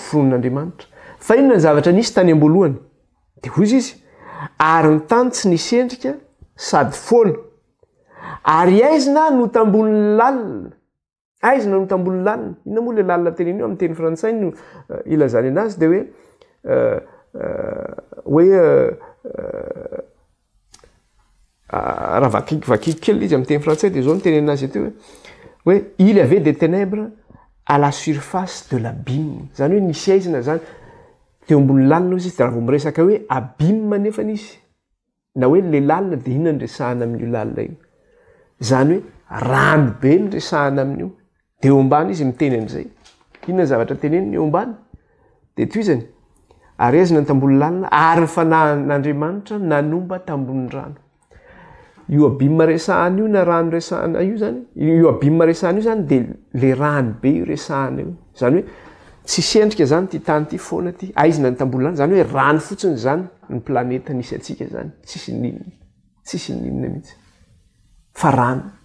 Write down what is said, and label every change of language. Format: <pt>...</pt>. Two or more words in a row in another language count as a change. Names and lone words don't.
<mg>Fa ny voforon'Andriamanitra. fa inona ny zavatra nisy tany ambolohany dia hozy izy ary ny tany tsy nisy endrika sady foana ary aizina no tambony lalina aizina no tambony lalina inona moa le lalina teneny io amin'ny teny frantsay no ilazany anazy dia raha vakiko kely izy amin'ny teny frantsay dia zao no teny anazy teo hoe</mg> <fr>il y avait des ténèbres à la surface de l'abîme</fr> <mg>zany hoe nisy aizina zany teo ambony lalina izy dia raha vao miresaka hoe abîme nefa nisy na hoe le lalina dia inona ny resahana amin'io lalina io zany hoe rano be ny resahana amin'io dia eo ambany izy miteny an'izay inona zavatra teneniny eo ambany dia toy izany ary aizina ny tambony lalina ary ny fanahin'Andriamanitra nanomba tambony rano io abîme resahana io na rano resahana io zany io abîme resahana io zany dia le rano be io resahana io zany hoe tsisy endrika zany ty tany ty foana ty aizina ny tambony lalina zany hoe rano fotsiny zany ny planeta nisy atsika zany tsisy ninona mihitsy fa rano</mg>